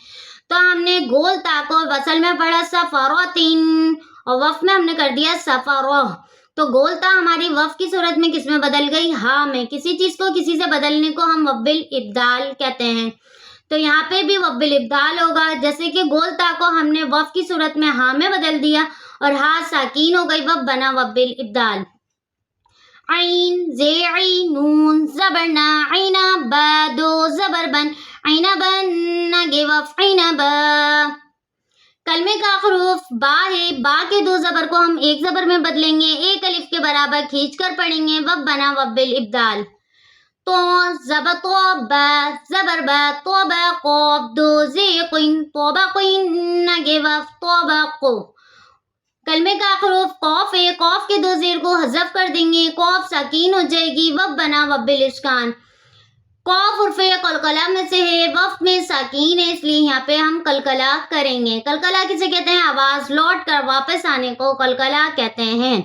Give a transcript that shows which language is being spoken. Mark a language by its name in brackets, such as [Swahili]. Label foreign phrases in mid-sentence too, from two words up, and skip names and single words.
[Urdu] تو ہم نے گول تا کو وصل میں پڑھا سفروتن اور وف میں ہم نے کر دیا سفرو. تو گولتا ہماری وف کی صورت میں کس میں بدل گئی؟ ہاں میں. کسی چیز کو کسی سے بدلنے کو ہم وف بالابدال کہتے ہیں. تو یہاں پہ بھی وف بالابدال ہوگا. جیسے کہ گولتا کو ہم نے وف کی صورت میں ہاں میں بدل دیا اور ہاں ساکین ہو گئی، وف بنا وف بالابدال. عین زیعی نون زبرنا عینا با دو زبر بن عینا بن نگے وف عینا با. کلمے کا حروف با ہے. با کے دو زبر کو ہم ایک زبر میں بدلیں گے، ایک الف کے برابر کھینچ کر پڑھیں گے، وف بنا وف بالابدال. تو زبر تو با زبر با تو با قوف دو زیقین تو با قین نگے وف تو با قو. کلمے کا حروف قوف ہے. قوف کے دو زیر کو حذف کر دیں گے، قوف ساکین ہو جائے گی، وف بنا وف بالاسکان. قوف حرف قلقلہ میں سے ہے، وف میں ساکین ہے، اس لیے یہاں پہ ہم قلقلہ کریں گے. قلقلہ کسے کہتے ہیں؟ آواز لوٹ کر واپس آنے کو قلقلہ کہتے ہیں.